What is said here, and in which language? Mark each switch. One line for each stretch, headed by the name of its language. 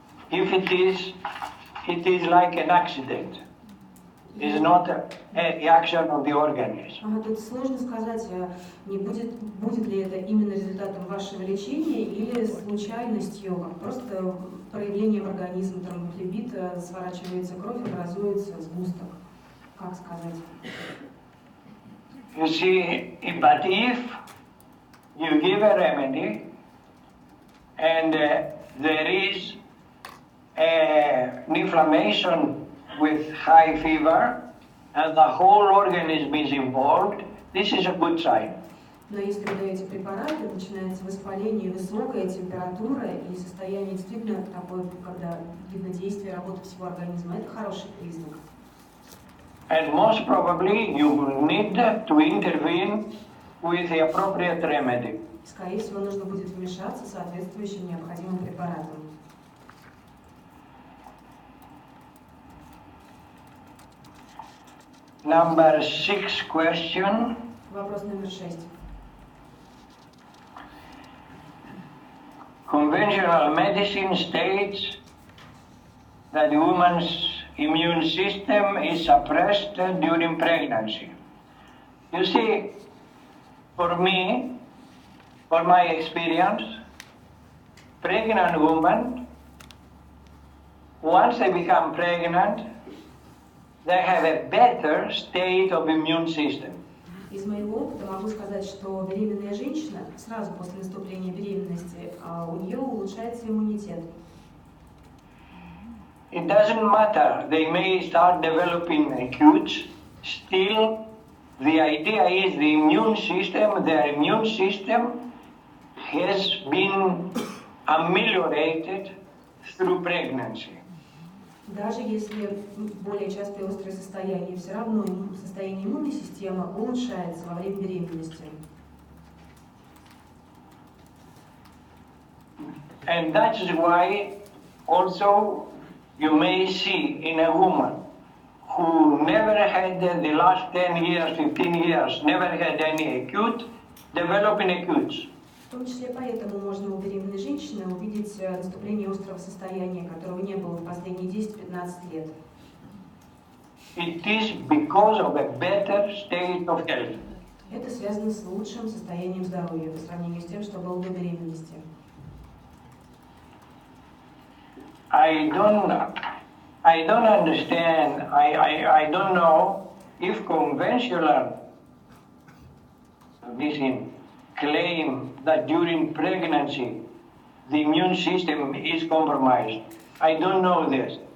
English: If it is like an accident. It's not a reaction of the organism.
Russian: Тут сложно сказать, будет ли это именно результатом вашего лечения или случайностью, как просто проявление в организме тромбофлебит, сворачивается кровь, образуется сгусток. Как сказать?
English: You see, but if you give a remedy and there is an inflammation with high fever and the whole organism is involved, this is a good sign.
Russian: Но если вы даете препараты, начинается воспаление, высокая температура и состояние действительно такое, когда видно действие работы всего организма, это хороший признак.
English: And most probably you will need to intervene with the appropriate remedy.
Russian: Скорее всего, нужно будет вмешаться соответствующим необходимым препаратом.
English: Number 6 question.
Russian: Вопрос номер 6.
English: Conventional medicine states that the woman's immune system is suppressed during pregnancy. You see, for me, for my experience, pregnant women once they become pregnant, they have a better state of immune system.
Russian: Из моего опыта могу сказать, что беременная женщина сразу после наступления беременности у нее улучшается иммунитет.
English: It doesn't matter, they may start developing acutes, still the idea is the immune system, their immune system has been ameliorated through pregnancy.
Russian: Даже если более частые острые состояния, все равно состояние иммунной системы улучшается во время беременности.
English: And that is why also you may see in a woman who never had the last 10 years, 15 years, never had any acute, developing acutes.
Russian: В том числе поэтому можно у беременной женщины увидеть наступление острого состояния, которого не было в последние 10-15 лет.
English: It is because of a better state of health.
Russian: Это связано с лучшим состоянием здоровья по сравнению с тем, что было до беременности.
English: I don't understand, I don't know if conventional medicine claim that during pregnancy the immune system is compromised. I don't know this.